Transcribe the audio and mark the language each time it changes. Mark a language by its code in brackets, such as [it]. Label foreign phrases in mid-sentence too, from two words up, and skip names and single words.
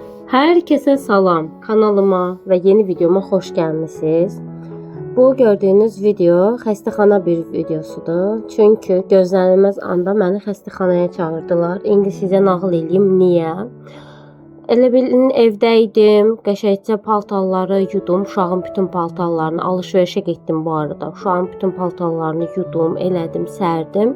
[tr] Herkese salam, kanalıma ve yeni videoma hoş gelmişsiniz. [az] Bu gördüğünüz video xəstəxana bir videosudur. Çünkü gözlənilməz anda məni xəstəxanaya çağırdılar. İndi sizə nağıl edeyim niyə. Elə bilin evdəydim, qəşəngcə paltarları yudum, uşağın bütün paltarlarını alışverişə getdim bu arada. Uşağın bütün paltarlarını yudum, elədim, sərdim.